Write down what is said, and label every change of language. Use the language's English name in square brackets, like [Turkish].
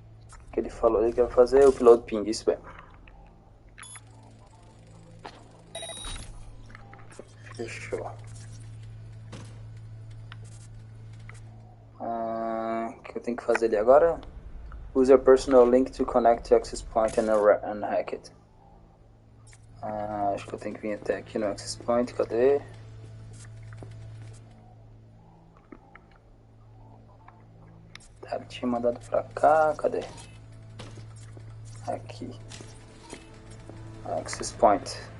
[Portuguese] O que ele falou ali que vai fazer o upload ping, isso mesmo. Fechou. O que eu tenho que fazer ali agora? [English] Use your personal link to connect to access point and hack it. [Portuguese] Acho que eu tenho que vir até aqui no access point, cadê? Tá, ele tinha mandado pra cá, cadê? Aqui. Access point.